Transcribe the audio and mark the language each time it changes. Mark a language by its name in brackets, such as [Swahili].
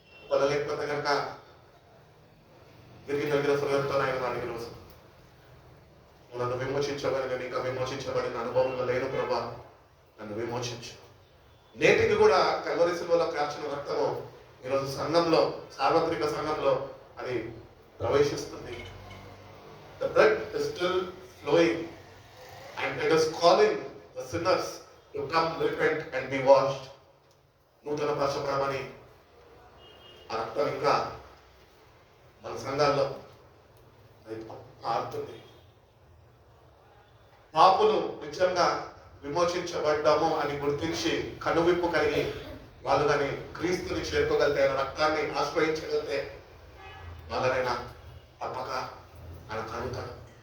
[Telugu] వాళ్ళ లేకపోతే కనుక తిరిగి దగ్గర హృదయంతో ఆయన అడిగిన రోజు, నువ్వు నన్ను విమోచించబడి, నేను ఇంకా విమోచించబడిన అనుభవంలో లేను ప్రభా, నన్ను విమోచించు. నేటికి కూడా కల్వరి శిలువలో కార్చిన రక్తము ఈరోజు సంఘంలో, సార్వత్రిక సంఘంలో అది ప్రవేశిస్తుంది. [English] The blood is still flowing and it is calling the sinners to come, repent and be washed. [Telugu] నూతన పరచబడమని ఆ రక్తం ఇంకా మన సంఘాల్లో అది ఆడుతుంది. పాపులు నిజంగా విమోచించబడ్డాము అని గుర్తించి కనువిప్పు కలిగి వాళ్ళు కానీ క్రీస్తుని చేరుకోగలితే, ఆయన రక్తాన్ని ఆశ్రయించగలిగితే వాళ్ళనైనా తప్పక ఆయన కలుగుతాడు.